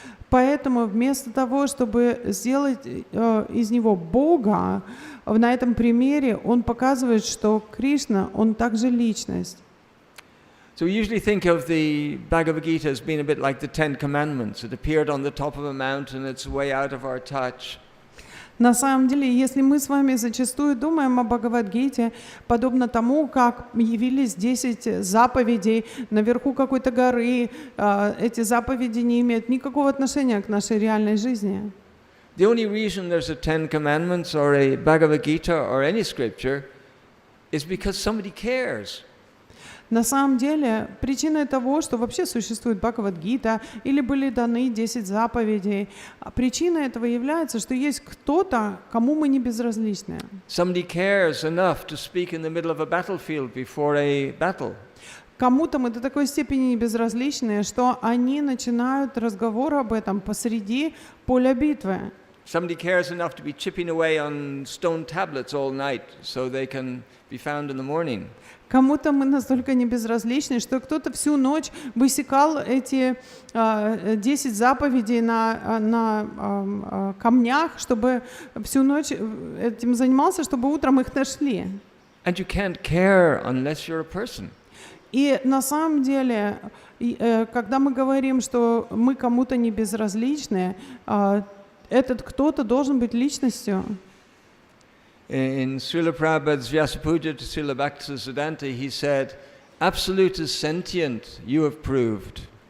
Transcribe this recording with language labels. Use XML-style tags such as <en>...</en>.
<ru>Поэтому вместо того, чтобы сделать из него Бога, на этом примере он показывает, что Кришна, он также личность.</ru> <en>So we usually think of the Bhagavad Gita as being a bit like the Ten Commandments. It appeared on the top of a mountain, it's way out of our touch.</en> <ru>На самом деле, если мы с вами зачастую думаем о Бхагавад-гите, подобно тому, как явились 10 заповедей наверху какой-то горы, эти заповеди не имеют никакого отношения к нашей реальной жизни.</ru> <en>The only reason there's a Ten Commandments or a Bhagavad Gita or any scripture is because somebody cares.</en> <ru>На самом деле, причиной того, что вообще существует Бхагавад-гита или были даны 10 заповедей, причиной этого является, что есть кто-то, кому мы не безразличны.</ru> <en>Somebody cares enough to speak in the middle of a battlefield before a battle.</en> <ru>Кому-то мы до такой степени не безразличны, что они начинают разговор об этом посреди поля битвы.</ru> <en>Somebody cares enough to be chipping away on stone tablets all night so they can be found in the morning.</en> <ru>Кому-то мы настолько не безразличны, что кто-то всю ночь высекал эти 10 заповедей на камнях, чтобы всю ночь этим занимался, чтобы утром их нашли.</ru> <en>And you can't care unless you're a person.</en> <ru>И на самом деле, когда мы говорим, что мы кому-то не безразличны, этот кто-то должен быть личностью.</ru> <en>In Srila Prabhupada's Vyasapuja to Srila Bhaktisiddhanta, he said, "Absolute is sentient, you have proved."</en>